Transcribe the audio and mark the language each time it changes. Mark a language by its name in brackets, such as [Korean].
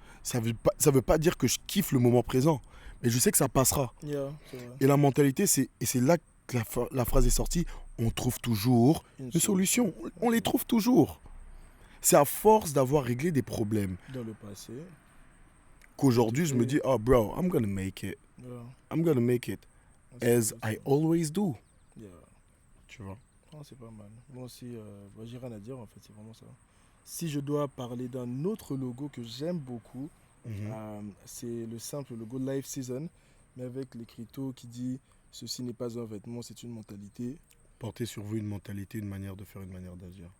[French] Ça veut pas dire que je kiffe le moment présent, mais je sais que ça passera. [English] Yeah, [French] c'est vrai. Et la mentalité, et c'est là que la phrase est sortie, on trouve toujours une solution. On les trouve toujours. C'est à force d'avoir réglé des problèmes dans le passé. qu'aujourd'hui je me dis, [English] oh bro, I'm gonna make it. Yeah. I'm gonna make it as I always do. Yeah. [French] Tu vois. Oh, c'est pas mal. Moi aussi, j'ai rien à dire en fait, c'est vraiment ça. Si je dois parler d'un autre logo que j'aime beaucoup, c'est le simple logo Live Season, mais avec l'écriteau qui dit « Ceci n'est pas un vêtement, c'est une mentalité ». Porter sur vous une mentalité, une manière de faire, une manière d'agir.